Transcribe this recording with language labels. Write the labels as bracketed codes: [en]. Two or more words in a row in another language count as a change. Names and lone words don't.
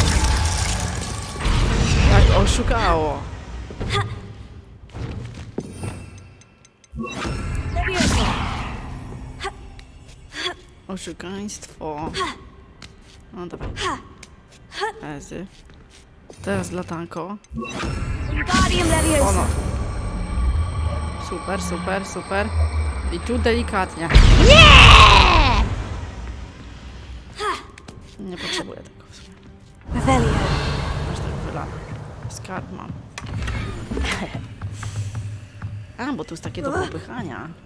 [pl] Jak oszukało. Leviosa! Oszukaństwo. No dobra. Ezy. Teraz latanko. Wingardium Leviosa! Ono. Super. I tu delikatnie. Nie potrzebuję tego w sumie. Revelio. Aż tak wylane. Skarb mam. A, bo tu jest takie do popychania.